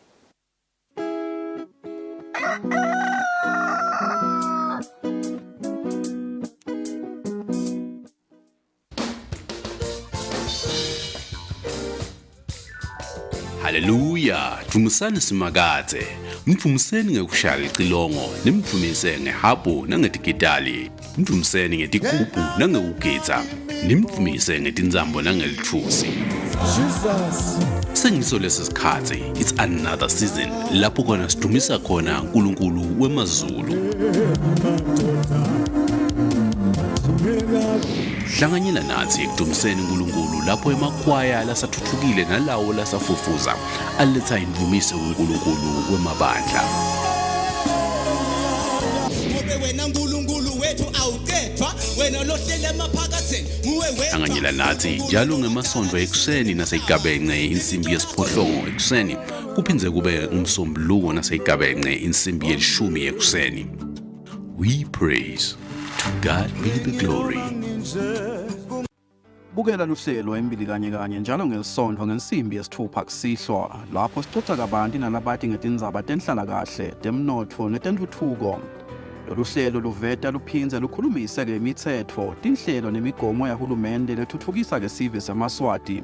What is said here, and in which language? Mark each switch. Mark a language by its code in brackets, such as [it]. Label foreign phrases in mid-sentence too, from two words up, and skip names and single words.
[ss] Haleluya, Thumusani simakathe. Mthumuseni ngekushaya icilongo, nimthumise ngehabu nangedigitali. Mthumiseni ngetigubhu nangekugitsa. Nimthumise ngetinzambo nangelithusi. Jesus. Sengiso lesisikhathi, [en] it's another season [ss] lapho khona sidumisa khona uNkulunkulu wemazulu. Hlanganyela nathi ekudumiseni uNkulunkulu lapho emakhwaya lasathuthukile nalawo lasafufuza aletha indumiso uNkulunkulu wemabandla. Anganyela nathi njalo ngemasondo ekuseni naseyigabence insimbi yesiphohlongo ekuseni kuphindze kube umsombuluko naseyigabence insimbi yelishumi ekuseni. [en] We praise. To God be the glory. [ss] Bukela luhlelo embili kanye njalo ngeSonto ngensimbi yesithupha kusihlwa lapho sixoxa kabanti nalabathi ngetindzaba tenhlalakahle, temnotfo netentfutfuko. Lolu hlelo luveta luphindze lukhulumise-ke imitsetfo, tinhlelo nemigomo yahulumende letfutfukisa ke sive seMaswati.